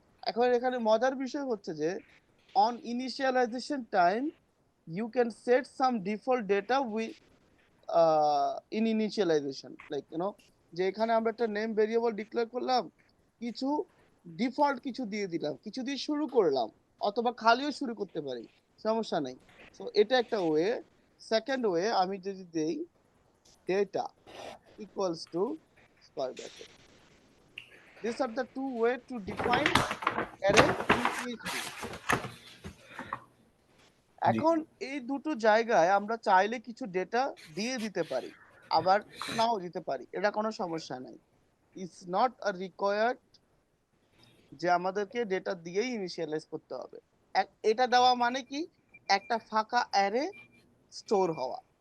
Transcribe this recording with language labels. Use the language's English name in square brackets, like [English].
[Bangla] এখন এখানে মজার বিষয় হচ্ছে যে [English] on initialization time you can set some default data with in initialization like [Bangla] যে এখানে আমরা একটা নেম ভেরিয়েবল ডিক্লেয়ার করলাম, কিছু ডিফল্ট কিছু দিয়ে দিলাম, কিছু দিয়ে শুরু করলাম, অথবা খালিও শুরু করতে পারি, সমস্যা নেই। সো এটা একটা ওয়ে। সেকেন্ড ওয়ে আমি যদি দেই data equals to square bracket. [English] These are the two way to define array in PHP. [Bangla] জি এখন এই দুটো জায়গায় আমরা চাইলে কিছু ডেটা দিয়ে দিতে পারি, আবার নাও দিতে পারি, এটা কোনো সমস্যা নাই। [English] it's not a required [Bangla] যে আমাদেরকে ডেটা দিয়েই ইনিশিয়ালাইজ করতে হবে। এটা দেওয়া মানে কি, একটা ফাঁকা অ্যারে স্টোর হওয়া।